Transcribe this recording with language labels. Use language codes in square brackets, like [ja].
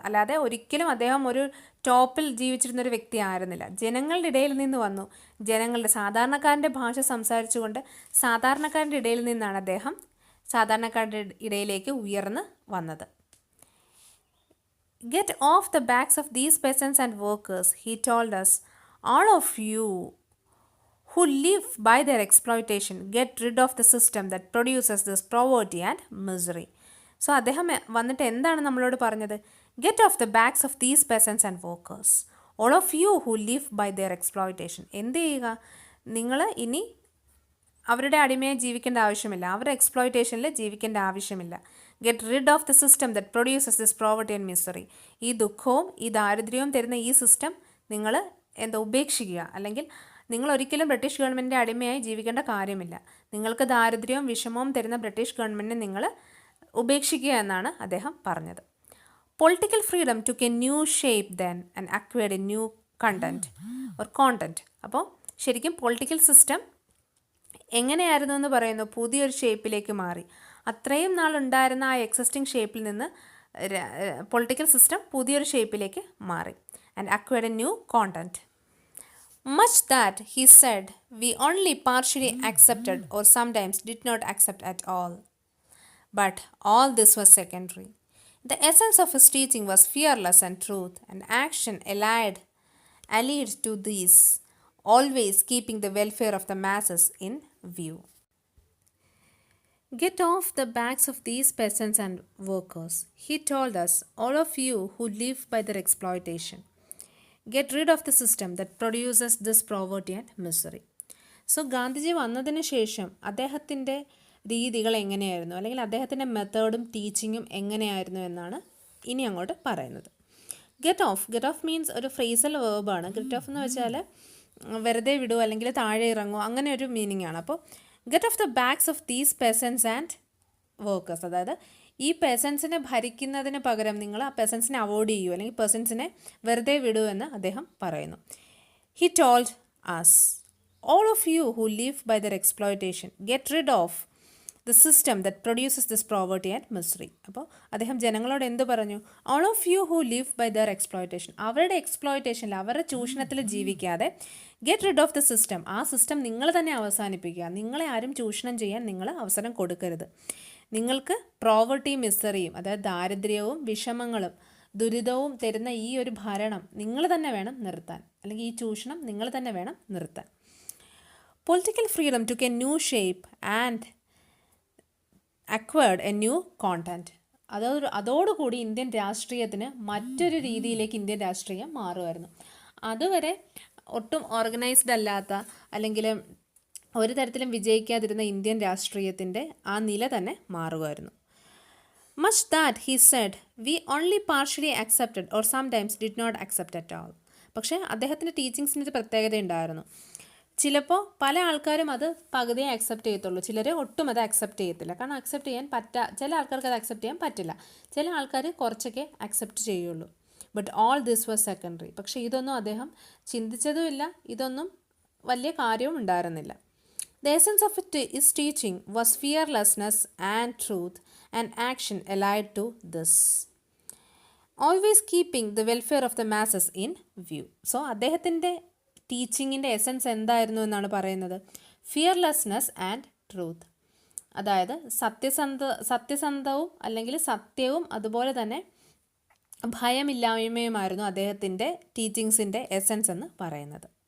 [ml] അല്ലാതെ ഒരിക്കലും അദ്ദേഹം ഒരു ടോപ്പിൽ ജീവിച്ചിരുന്നൊരു വ്യക്തി ആയിരുന്നില്ല. ജനങ്ങളുടെ ഇടയിൽ നിന്ന് വന്നു. സാധാരണക്കാരൻ്റെ ഭാഷ സംസാരിച്ചുകൊണ്ട് സാധാരണക്കാരൻ്റെ ഇടയിൽ നിന്നാണ് അദ്ദേഹം സാധാരണക്കാരുടെ ഇടയിലേക്ക് ഉയർന്ന് വന്നത്. [en] Get off the backs of these peasants and workers, he told us. All of you who live by their exploitation, get rid of the system that produces this poverty and misery. [ml] So അദ്ദേഹം വന്നിട്ട് എന്താണ് നമ്മളോട് പറഞ്ഞത്? [en] Get off the backs of these peasants and workers, all of you who live by their exploitation. [ml] എന്ത് ചെയ്യുക? നിങ്ങൾ ഇനി അവരുടെ അടിമയെ ജീവിക്കേണ്ട ആവശ്യമില്ല, അവരുടെ എക്സ്പ്ലോയിറ്റേഷനിൽ ജീവിക്കേണ്ട ആവശ്യമില്ല. [en] Get rid of the system that produces this poverty and misery. [ml] ഈ ദുഃഖവും ഈ ദാരിദ്ര്യവും തരുന്ന ഈ സിസ്റ്റം നിങ്ങൾ ഉപേക്ഷിക്കുക. അല്ലെങ്കിൽ നിങ്ങൾ ഒരിക്കലും ബ്രിട്ടീഷ് ഗവൺമെൻറ്റിൻ്റെ അടിമയായി ജീവിക്കേണ്ട കാര്യമില്ല. നിങ്ങൾക്ക് ദാരിദ്ര്യവും വിഷമവും തരുന്ന ബ്രിട്ടീഷ് ഗവൺമെൻറ്റിനെ നിങ്ങൾ ഉപേക്ഷിക്കുക എന്നാണ് അദ്ദേഹം പറഞ്ഞത്. [en] Political freedom took a new shape then and acquired a new content. [ml] അപ്പോൾ ശരിക്കും പൊളിറ്റിക്കൽ സിസ്റ്റം എങ്ങനെയായിരുന്നു എന്ന് പറയുന്നു, പുതിയൊരു ഷേപ്പിലേക്ക് മാറി. അത്രയും നാളുണ്ടായിരുന്ന ആ എക്സിസ്റ്റിംഗ് ഷേപ്പിൽ നിന്ന് പൊളിറ്റിക്കൽ സിസ്റ്റം പുതിയൊരു ഷേപ്പിലേക്ക് മാറി. [en] And acquired a new content. Much that he said we only partially accepted or sometimes did not accept at all. But all this was secondary. The essence of his teaching was fearless and truth, and action allied to these, always keeping the welfare of the masses in view. Get off the backs of these peasants and workers, he told us, all of you who live by their exploitation. Get rid of the system that produces this poverty and misery. [ml] So Gandhiji വന്നതിന് ശേഷം അദ്ദേഹത്തിൻ്റെ രീതികൾ എങ്ങനെയായിരുന്നു, അല്ലെങ്കിൽ അദ്ദേഹത്തിൻ്റെ മെത്തേഡും ടീച്ചിങ്ങും എങ്ങനെയായിരുന്നു എന്നാണ് ഇനി അങ്ങോട്ട് പറയുന്നത്. ഗെറ്റ് ഓഫ് മീൻസ് ഒരു ഫ്രേസൽ വേർബാണ്. ഗെറ്റ് ഓഫ് എന്ന് വെച്ചാൽ വെറുതെ വിടുക അല്ലെങ്കിൽ താഴെ ഇറങ്ങുക, അങ്ങനെ ഒരു മീനിങ് ആണ്. അപ്പോൾ [en] get off the backs of these peasants and workers, [ml] അതായത് ഈ പെസൻസിനെ ഭരിക്കുന്നതിന് പകരം നിങ്ങൾ ആ പെസൻസിനെ അവോയ്ഡ് ചെയ്യൂ, അല്ലെങ്കിൽ പെസൻസിനെ വെറുതെ വിടൂ എന്ന് അദ്ദേഹം പറയുന്നു. [en] He told us all of you who live by their exploitation, get rid of the system that produces this poverty and misery. [ml] അപ്പോൾ അദ്ദേഹം ജനങ്ങളോട് എന്ത് പറഞ്ഞു? [en] all of you who live by their exploitation, [ml] അവരുടെ എക്സ്പ്ലോയിറ്റേഷനിൽ, അവരുടെ ചൂഷണത്തിൽ ജീവിക്കാതെ [en] get rid of the system, [ml] ആ system നിങ്ങൾ തന്നെ അവസാനിപ്പിക്കുക. നിങ്ങളെ ആരും ചൂഷണം ചെയ്യാൻ നിങ്ങൾ അവസരം കൊടുക്കരുത്. നിങ്ങൾക്ക് പ്രോവർട്ടിയും മിസറിയും, അതായത് ദാരിദ്ര്യവും വിഷമങ്ങളും ദുരിതവും തരുന്ന ഈ ഒരു ഭരണം നിങ്ങൾ തന്നെ വേണം നിർത്താൻ, അല്ലെങ്കിൽ ഈ ചൂഷണം നിങ്ങൾ തന്നെ വേണം നിർത്താൻ. [en] Political freedom took a new shape and acquired a new content. [ml] അതോടുകൂടി ഇന്ത്യൻ രാഷ്ട്രീയത്തിന് മറ്റൊരു രീതിയിലേക്ക് ഇന്ത്യൻ രാഷ്ട്രീയം മാറുമായിരുന്നു. അതുവരെ ഒട്ടും ഓർഗനൈസ്ഡ് അല്ലാത്ത, അല്ലെങ്കിൽ ഒരു തരത്തിലും വിജയിക്കാതിരുന്ന ഇന്ത്യൻ രാഷ്ട്രീയത്തിൻ്റെ ആ നില തന്നെ മാറുമായിരുന്നു. [en] Much that he said we only partially accepted or sometimes did not accept at all. [ml] പക്ഷേ അദ്ദേഹത്തിൻ്റെ ടീച്ചിങ്സിന് ഒരു പ്രത്യേകത ഉണ്ടായിരുന്നു. ചിലപ്പോൾ പല ആൾക്കാരും അത് പകുതിയെ അക്സെപ്റ്റ് ചെയ്യത്തുള്ളൂ, ചിലർ ഒട്ടും അത് അക്സെപ്റ്റ് ചെയ്യത്തില്ല. കാരണം അക്സെപ്റ്റ് ചെയ്യാൻ ചില ആൾക്കാർക്ക് അത് അക്സെപ്റ്റ് ചെയ്യാൻ പറ്റില്ല, ചില ആൾക്കാർ കുറച്ചൊക്കെ അക്സെപ്റ്റ് ചെയ്യുള്ളൂ. [en] But all this was secondary. [ml] പക്ഷേ ഇതൊന്നും അദ്ദേഹം ചിന്തിച്ചതുമില്ല, ഇതൊന്നും വലിയ കാര്യവും ഉണ്ടായിരുന്നില്ല. [en] The essence of his teaching was fearlessness and truth and action allied to this, always keeping the welfare of the masses in view. [ml] So അദ്ദേഹത്തിൻ്റെ ടീച്ചിങ്ങിൻ്റെ എസൻസ് എന്തായിരുന്നു എന്നാണ് പറയുന്നത്? [en] fearlessness and truth, [ml] അതായത് സത്യസന്ധവും അല്ലെങ്കിൽ സത്യവും അതുപോലെ തന്നെ ഭയമില്ലായ്മയുമായിരുന്നു അദ്ദേഹത്തിൻ്റെ ടീച്ചിങ്സിൻ്റെ എസൻസ് എന്ന് പറയുന്നത്.